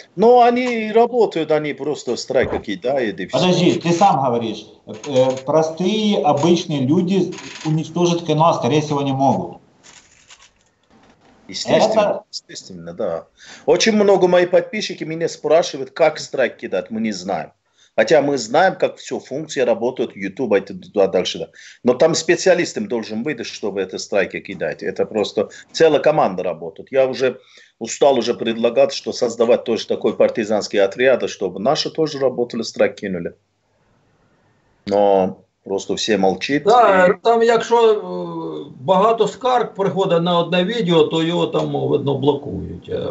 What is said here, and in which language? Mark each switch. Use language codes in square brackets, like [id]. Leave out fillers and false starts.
[ru] Но они работают, они просто страйк кидают и все. Подожди, ты сам говоришь, простые, обычные люди уничтожить канал, скорее всего, не могут. Естественно, естественно, да. Очень много моих подписчиков меня спрашивают, как страйк кидать, мы не знаем. Хотя мы знаем, как все функции работают, YouTube и туда дальше. Да. Но там специалистом должен быть, чтобы это страйки кидать. Это просто целая команда работает. Я уже устал предлагать, что создавать тоже такой партизанский отряд, чтобы наши тоже работали, страйк кинули. Но просто все молчать. [uk] Да, там якщо багато скарг приходить на одне відео, то його там, видно, блокують.